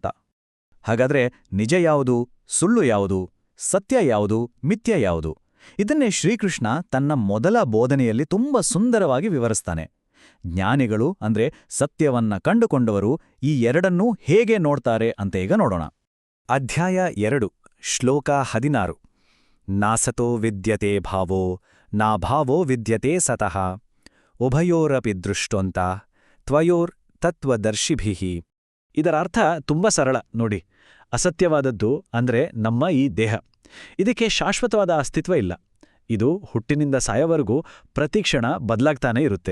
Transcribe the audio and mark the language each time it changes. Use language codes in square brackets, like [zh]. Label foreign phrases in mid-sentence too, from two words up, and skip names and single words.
[kn] ಹಾಗಾದ್ರೆ ನಿಜ ಯಾವುದು, ಸುಳ್ಳು ಯಾವುದು, ಸತ್ಯ ಯಾವುದು, ಮಿಥ್ಯ ಯಾವುದು? ಇದನ್ನೇ ಶ್ರೀಕೃಷ್ಣ ತನ್ನ ಮೊದಲ ಬೋಧನೆಯಲ್ಲಿ ತುಂಬಾ ಸುಂದರವಾಗಿ ವಿವರಿಸ್ತಾನೆ. ಜ್ಞಾನಿಗಳು ಅಂದ್ರೆ ಸತ್ಯವನ್ನ ಕಂಡುಕೊಂಡವರು ಈ ಎರಡನ್ನೂ ಹೇಗೆ ನೋಡ್ತಾರೆ ಅಂತ ಈಗ ನೋಡೋಣ. ಅಧ್ಯಾಯ 2, ಶ್ಲೋಕ 16. [sa] ನಾಸತೋ ವಿದ್ಯತೆ ಭಾವೋ ನಾಭಾವೋ ವಿದ್ಯತೆ ಸತಃ ಉಭಯೋರಪಿ ದೃಷ್ಟೋಂತ ತ್ವಯೋರ್ ತತ್ವದರ್ಶಿಭಿಃ. [kn] ಇದರ ಅರ್ಥ ತುಂಬಾ ಸರಳ ನೋಡಿ. ಅಸತ್ಯವಾದದ್ದು ಅಂದ್ರೆ ನಮ್ಮ ಈ ದೇಹ. ಇದಕ್ಕೆ ಶಾಶ್ವತವಾದ ಅಸ್ತಿತ್ವ ಇಲ್ಲ. ಇದು ಹುಟ್ಟಿನಿಂದ ಸಾಯವರೆಗೂ ಪ್ರತಿಕ್ಷಣ ಬದಲಾಗ್ತಾನೇ ಇರುತ್ತೆ.